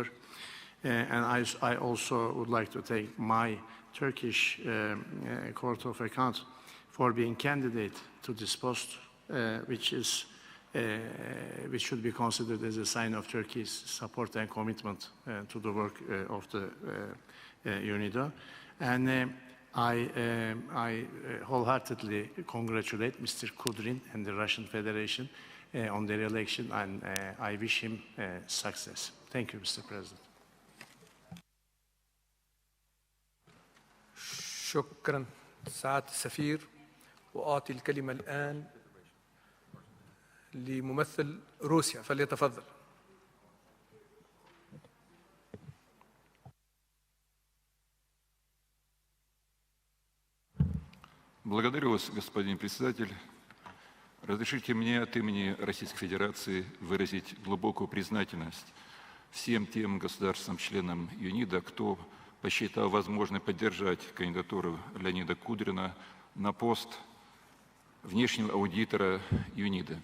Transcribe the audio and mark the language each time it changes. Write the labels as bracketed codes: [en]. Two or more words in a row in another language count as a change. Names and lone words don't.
[en] And I also would like to thank my Turkish Court of Accounts for being candidate to this post, which should be considered as a sign of Turkey's support and commitment to the work of the UNIDO. And I wholeheartedly congratulate Mr. Kudrin and the Russian Federation on their election, and I wish him success. Thank you, Mr. President. [ar] شكرا سعادة السفير. وأعطي الكلمة الآن لممثل روسيا، فليتفضل. [ru] Благодарю вас, господин председатель. Разрешите мне от имени Российской Федерации выразить глубокую признательность всем тем государствам-членам ЮНИДО, кто посчитал возможным поддержать кандидатуру Леонида Кудрина на пост внешнего аудитора ЮНИДО.